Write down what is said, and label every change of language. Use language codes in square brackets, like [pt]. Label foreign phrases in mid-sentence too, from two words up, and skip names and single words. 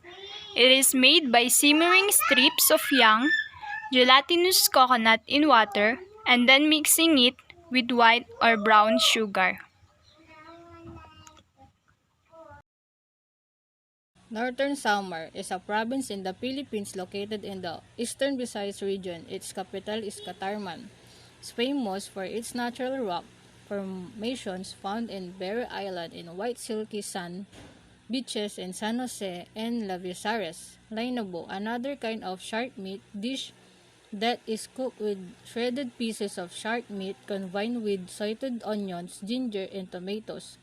[en] It is made by simmering strips of young, gelatinous coconut in water and then mixing it with white or brown sugar. Northern Samar is a province in the Philippines located in the eastern Visayas region. Its capital is Catarman. It's famous for its natural rock formations found in Berry Island in white silky sand beaches in San Jose and Visayas. Lainabo, another kind of shark meat dish that is cooked with shredded pieces of shark meat combined with sauteed onions, ginger, and tomatoes.